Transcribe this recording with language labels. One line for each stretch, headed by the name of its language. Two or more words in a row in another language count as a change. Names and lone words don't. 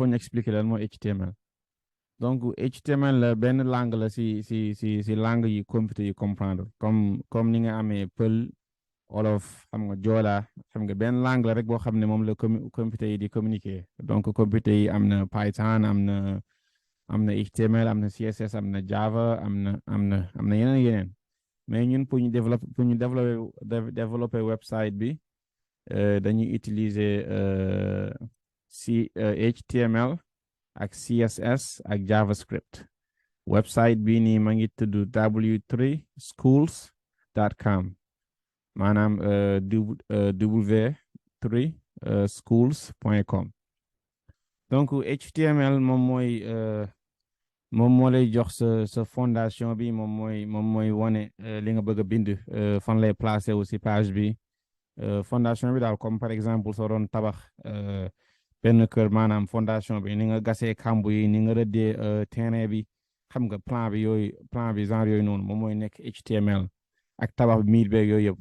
Wolof: ñu expliquer lan mooy HTML donc HTML la benn langue la si langue yi computer yi
French: comprendre comme
Wolof: ni nga amee pël Wolof xam nga joola xam nga benn langue la rek boo xam ne moom la computer yi di communiquer donc computer yi am na Python am na HTML am na CSS am na Java am na yeneen mais ñun pour ñu développer website bi dañuy utiliser HTML ak CSS ak JavaScript website bi nii ma ngi tudd w3schools.com maanaam w3schools.com donc HTML moom moo lay jox sa fondation bi moom mooy wane li nga bëgg a bind fan lay placer wu si page bi fondation bi daal
French: comme par exemple
Wolof: soo doon tabax benn kër maanaam fondation bi ni nga gasee kambu yi ni nga rëddee terrain bi xam nga plan bi genre yooyu noonu moom mooy nekk HTML ak tabax bi miir beeg yooyu yëpp